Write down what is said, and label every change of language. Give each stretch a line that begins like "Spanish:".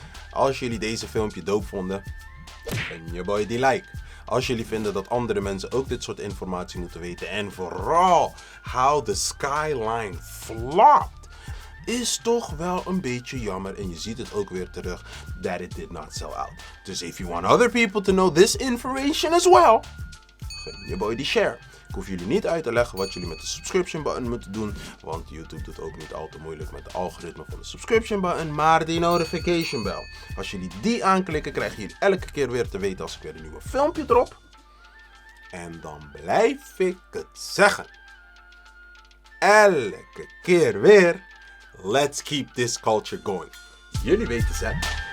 Dutch: Als jullie deze filmpje dope vonden, geef je boy die like. Als jullie vinden dat andere mensen ook dit soort informatie moeten weten. En vooral
English: how the SkyLine flopped.
Dutch: Is toch wel een beetje jammer. En je ziet het ook weer terug.
English: That it did not sell out. Dus if you want other people to know this information as well,
Dutch: geef je boy die share. Ik hoef jullie niet uit te leggen wat jullie met de subscription button moeten doen. Want YouTube doet ook niet al te moeilijk met de algoritme van de subscription button. Maar die notification bell. Als jullie die aanklikken, krijgen jullie elke keer weer te weten als ik weer een nieuwe filmpje drop. En dan blijf ik het zeggen. Elke keer weer.
English: Let's keep this culture going.
Dutch: Jullie weten het.